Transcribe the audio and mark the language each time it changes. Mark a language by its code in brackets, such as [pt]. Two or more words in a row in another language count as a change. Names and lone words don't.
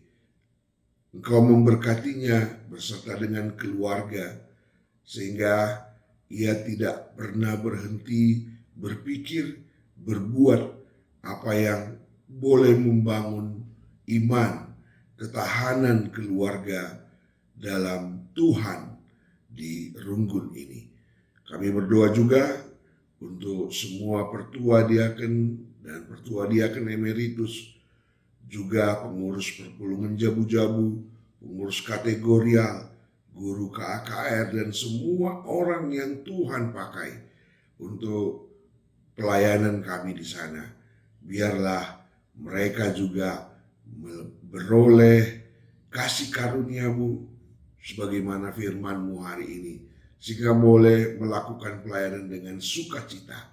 [id] Engkau memberkatinya beserta dengan keluarga, sehingga ia tidak pernah berhenti berpikir, berbuat apa yang boleh membangun iman, ketahanan keluarga dalam Tuhan di Runggun ini. Kami berdoa juga untuk semua pertua diaken dan pertua diaken emeritus, juga pengurus perpulungan Jabu-Jabu, pengurus kategorial, guru KAKR, dan semua orang yang Tuhan pakai untuk pelayanan kami di sana. Biarlah mereka juga beroleh kasih karunia-Mu sebagaimana firman-Mu hari ini, sehingga boleh melakukan pelayanan dengan sukacita.